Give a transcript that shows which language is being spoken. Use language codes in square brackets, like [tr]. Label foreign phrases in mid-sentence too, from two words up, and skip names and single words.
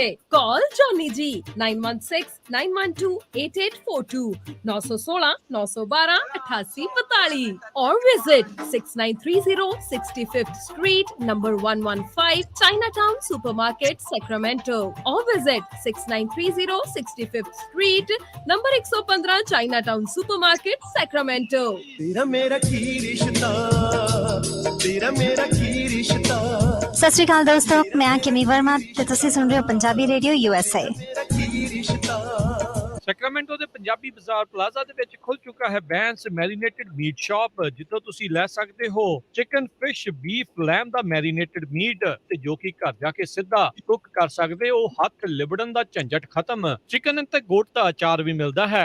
[en] ਕਾਲ ਜੌਨੀ ਜੀ 9169128842 916 912 8842 or visit 6930 65th Street, number 115, Chinatown Supermarket, Sacramento, or visit 6930 65th Street, number 115, Chinatown Supermarket, Sacramento. [pa] ਤੇਰਾ ਮੇਰਾ ਕੀ ਰਿਸ਼ਤਾ, ਤੇਰਾ ਮੇਰਾ ਕੀ ਰਿਸ਼ਤਾ। ਸਤ ਸ੍ਰੀ ਅਕਾਲ ਦੋਸਤੋ, ਮੈਂ ਕਿੰਮੀ ਵਰਮਾ ਤੇ ਤੁਸੀਂ ਸੁਣ ਰਹੇ ਹੋ ਪੰਜਾਬੀ ਰੇਡੀਓ USA। ਸੈਕਰਾਮੈਂਟੋ ਦੇ ਪੰਜਾਬੀ ਬਾਜ਼ਾਰ ਪਲਾਜ਼ਾ ਦੇ ਵਿੱਚ ਖੁੱਲ ਚੁੱਕਾ ਹੈ ਬੈਂਸ ਮੈਰੀਨੇਟਡ ਮੀਟ ਸ਼ਾਪ, ਜਿੱਥੋਂ ਤੁਸੀਂ ਲੈ ਸਕਦੇ ਹੋ [en] chicken, fish, beef, lamb [pa] ਦਾ [en] marinated meat [pa] ਤੇ ਜੋ ਕਿ ਘਰ ਜਾ ਕੇ ਸਿੱਧਾ ਕੁੱਕ ਕਰ ਸਕਦੇ ਹੋ। ਹੱਥ ਲਿਬੜਨ ਦਾ ਝੰਜਟ ਖਤਮ। ਚਿਕਨ ਤੇ ਗੋਟ ਦਾ ਅਚਾਰ ਵੀ ਮਿਲਦਾ ਹੈ।